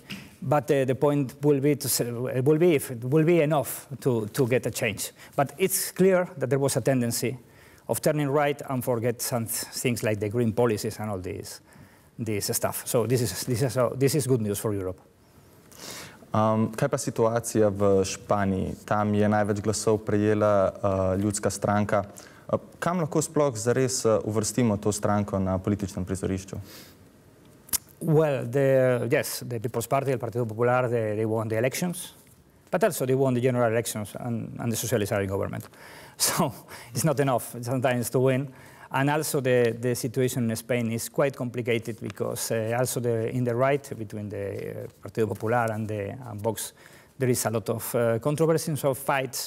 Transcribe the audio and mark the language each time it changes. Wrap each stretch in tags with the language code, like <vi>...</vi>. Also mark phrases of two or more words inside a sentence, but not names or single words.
<en>But the point will be if it will be enough to get a change. But it's clear that there was a tendency of turning right and forget some things like the green policies and all this stuff. So this is good news for Europe.</en> <sl>Kaj pa situacija v Španiji? Tam je največ glasov prejela ljudska stranka. Kam lahko sploh zares uvrstimo to stranko na političnem prizorišču?</sl> <en>Well, yes, the People's Party, el Partido Popular, they won the elections, but also they won the general elections and the socialists are in government. So it's not enough sometimes to win. And also the situation in Spain is quite complicated because also in the right, between the Partido Popular and Vox, there is a lot of controversies of fights.</en>